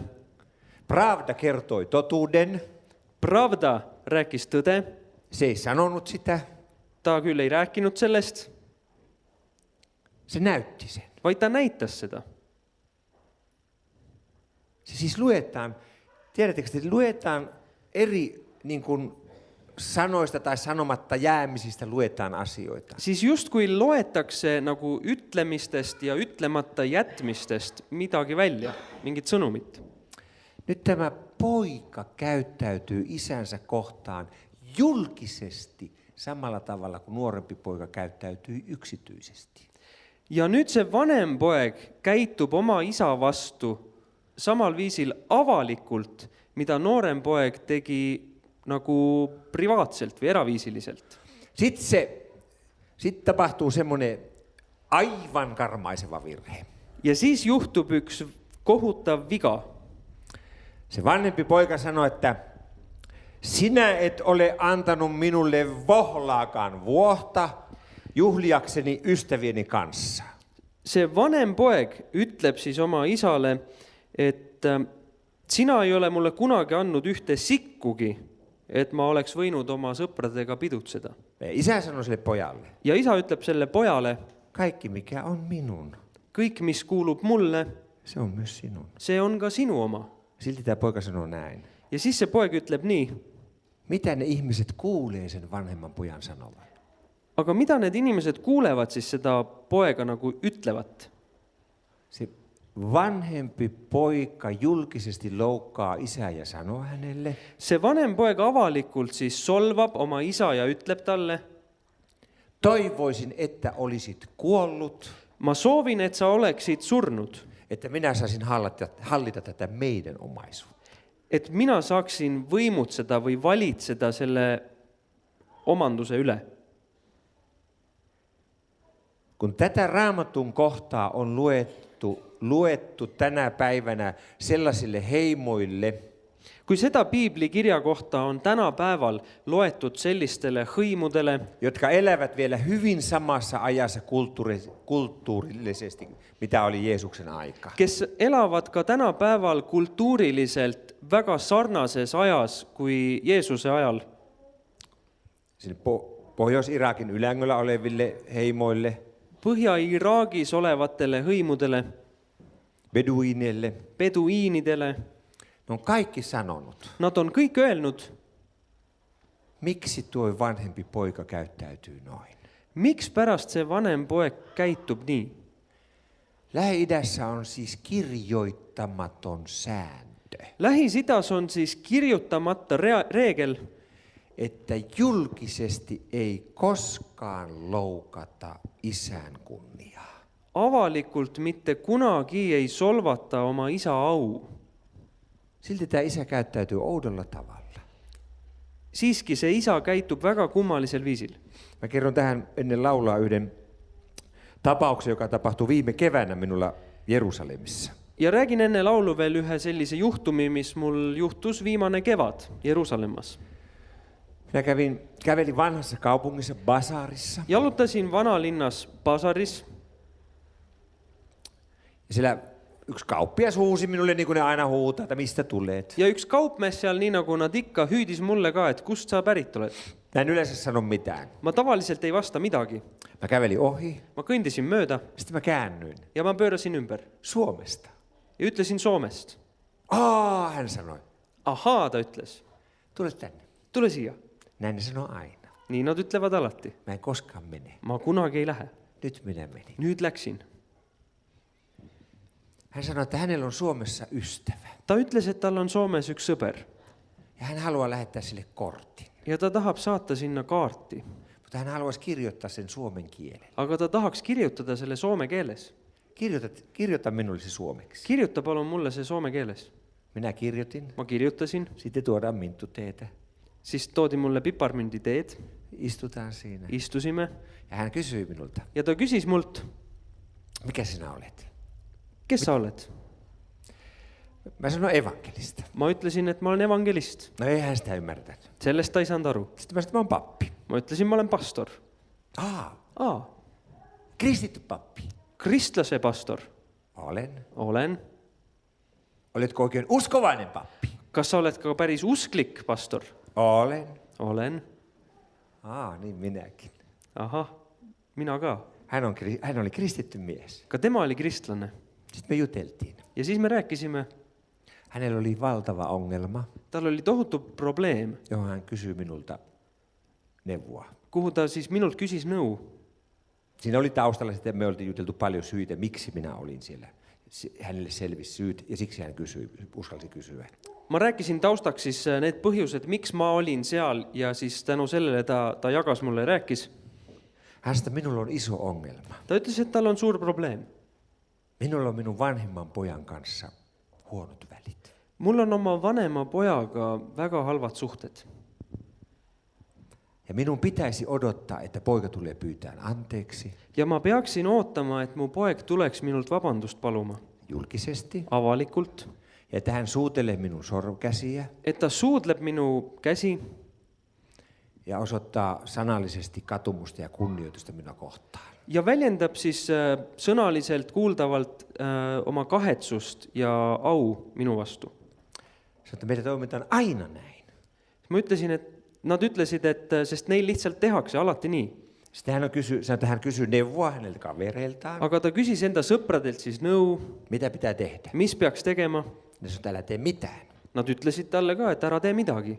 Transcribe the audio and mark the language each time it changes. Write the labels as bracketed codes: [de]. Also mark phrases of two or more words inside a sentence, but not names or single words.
[fi] Pravda kertoi totuuden, [et] Pravda rääkis tõde, [fi] se ei sanonut sitä, [et] ta küll ei rääkinud sellest, [fi] se näytti sen. [et] vaid ta näitas seda. [fi] Se siis luetaan, tiedättekö, että luetaan eri niin kuin sanoista tai sanomatta jäämisistä luetaan asioita. [et] Siis justkui loetakse nagu ütlemistest ja ütlemata jätmistest midagi välja, mingit sõnumit. [fi] Nyt tämä poika käyttäytyy isänsä kohtaan julkisesti samalla tavalla kuin nuorempi poika käyttäytyy yksityisesti. [et] Ja nüüd see vanem poeg käitub oma isa vastu samal viisil avalikult, mida noorem poeg tegi nagu privaatselt või eraviisiliselt. [fi] Sitten tapahtuu semmoinen aivan karmaiseva virhe. [et] Ja siis juhtub üks kohutav viga. [fi] Se vanhempi poika sanoi, että sinä et ole antanut minulle vohlaakaan vuohta juhliakseni ystävieni kanssa. [et] See vanem poeg ütleb siis oma isale, et sina ei ole mulle kunagi andnud ühte sikkugi, et ma oleks võinud oma sõpradega pidutseda. [fi] Isä sanoi sille pojalle, [et] Ja isa ütleb selle pojale, [fi] kaikki mikä on minun, [et] kõik, mis kuulub mulle, [fi] se on myös sinun. [et] see on ka sinu oma. [fi] Silti tämä poika sanoi näin. [et] Ja siis see poeg ütleb nii, [fi] Mitä ne ihmiset kuulee sen vanhemman pojan sanovan? [et] aga mida need inimesed kuulevad siis seda poega nagu ütlevat? [fi] Se vanhempi poika julkisesti loukkaa isää ja sanoo hänelle, [et] See vanem poeg avalikult siis solvab oma isa ja ütleb talle, [fi] toivoisin, että olisit kuollut, [et] ma soovin, et sa oleksid surnud, [fi] että minä saisin hallita tätä meidän omaisuutta. [et] et mina saaksin võimutseda või valitseda selle omanduse üle. [fi] Kun tätä Raamatun kohtaa on luettu tänä päivänä sellaisille heimoille, [et] Kui seda piibli kirja kohta on tänapäeval loetud sellistele hõimudele, [fi] jotka elävät vielä hyvin samassa ajassa kulttuurillisesti, mitä oli Jeesuksen aika. [et] kes elavad ka tänapäeval kultuuriliselt väga sarnases ajas kui Jeesuse ajal, [fi] Sinne Pohjois-Irakin ylängöllä oleville heimoille, [et] Põhja-Iraagis olevatele hõimudele, [fi] beduineille, [et] peduiinidele, [fi] ne on kaikki sanonut, [et] nad on kõik öelnud, [fi] miksi tuo vanhempi poika käyttäytyy noin. [et] miks pärast see vanem poeg käitub nii. [fi] Lähi-idässä on siis kirjoittamaton sääntö, [et] Lähis-Idas on siis kirjutamata reegel, [fi] että julkisesti ei koskaan loukata isän kunniaa. [et] avalikult mitte kunagi ei solvata oma isa au. [fi] Silti tämä isä käyttäytyy oudolla tavalla. [et] Siiski see isa käitub väga kummalisel viisil. [fi] Mä kerron tähän ennen laulaa yhden tapauksen, joka tapahtui viime keväänä minulla Jerusalemissa. [et] Ja räägin enne laulu veel ühe sellise juhtumi, mis mul juhtus viimane kevad Jerusalemmas. [fi] Minä kävelin vanhassa kaupungissa basaarissa. [et] Jalutasin vanalinnas basaris [fi] Ja siellä yksi kauppias huusi minulle, niin kuin ne aina huutaa, että mistä tulet. [et] ja üks kaupmees seal, nii nagu nad ikka, hüüdis mulle ka, et kust sa pärit oled. [fi] Mä en yleensä sano mitään. [et] Ma tavaliselt ei vasta midagi. [fi] Mä kävelin ohi, [et] Ma kõndisin mööda [fi] sitten mä käännyin [et] ja ma pöörasin ümber [fi] Suomesta. [et] ja ütlesin Soomest. [fi] Hän sanoi, Ahaa, [et] ta ütles, [fi] tule tänne. [et] tule siia. [fi] Näin ne sanoo aina. [et] Nii nad ütlevad alati. [fi] Mä en koskaan mene. [et] Ma kunagi ei lähe. [fi] Nyt minä menin. [et] Nüüd läksin. [fi] Hän sanoi, että hänellä on Suomessa ystävä. [et] Ta ütles, et tal on Soomes üks sõber [fi] Ja hän haluaa lähettää sille kortin. [et] ja ta tahab saata sinna kaarti, [fi] Mutta hän haluaisi kirjoittaa sen suomen kielellä. [et] aga ta tahaks kirjutada selle soome keeles. [fi] Kirjoita minulle se suomeksi. [et] Kirjuta palun mulle see soome keeles. [fi] Minä kirjoitin. [et] Ma kirjutasin, [fi] Sitten tuodaan minttuteetä. [et] siis toodi mulle piparmünditeed, [fi] Istutaan siinä. [et] istusime [fi] Ja hän kysyi minulta, [et] ja ta küsis mult, [fi] mikä sinä olet? [et] kes sa oled? [fi] Mä sanoin evankelista. [et] Ma ütlesin, et ma olen evangelist. [fi] No ei hän sitä ymmärtänyt. [et] Sellest ta ei saanud aru. [fi] Sitten mä sanoin, että mä oon pappi. [et] Ma ütlesin, ma olen pastor. [fi] Kristitty pappi. [et] Kristlase pastor. Olen. [fi] Oletko oikein uskovainen pappi? [et] Kas sa oled ka päris usklik pastor? [fi] Olen. Niin minäkin. [et] Ahah, mina ka. [fi] Hän oli kristitty mies. [et] Ka tema oli kristlane. [fi] Sitten me juteltiin. [et] Ja siis me rääkisime. [fi] Hänellä oli valtava ongelma, [et] Tal oli tohutu probleem, [fi] johon hän kysyi minulta neuvoa. [et] kuhu ta siis minult küsis nõu. [fi] Siinä oli taustalla sitten, me oltiin juteltu paljon syitä, miksi minä olin siellä hänelle selvisi syyt ja siksi hän uskalsi kysyä. [et] Ma rääkisin taustaks siis need põhjused, miks ma olin seal ja siis tänu sellele ta jagas mulle ja rääkis. [fi] Hän sanoi, että minulla on iso ongelma. [et] Ta ütles, et tal on suur probleem. [fi] Minulla on minun vanhimman pojan kanssa huonot välit. [et] Mul on oma vanema pojaga väga halvad suhted. [fi] Ja minun pitäisi odottaa, että poika tulee pyytään anteeksi [et] Ja ma peaksin ootama, et mu poeg tuleks minult vabandust paluma. [fi] julkisesti. [et] Avalikult. [fi] Ja että hän suutelee minun sormkäsiä [et] Et ta suudleb minu käsi [fi] ja osoittaa sanallisesti katumusta ja kunnioitusta minua kohtaan. [et] ja väljendab siis sõnaliselt kuuldavalt oma kahetsust ja au minu vastu. [fi] Sanoi, että meitä toimitaan aina näin. [et] Ma ütlesin, et nad ütlesid, et sest neil lihtsalt tehakse alati nii. [fi] Sitten hän kysyy neuvoa häneltä kavereiltaan, [et] Aga ta küsis enda sõpradelt siis nõu, [fi] mitä pitää tehdä. [et] mis peaks tegema. [fi] Ne sanoi, että älä tee mitään. [et] Nad ütlesid talle ka, et ära tee midagi.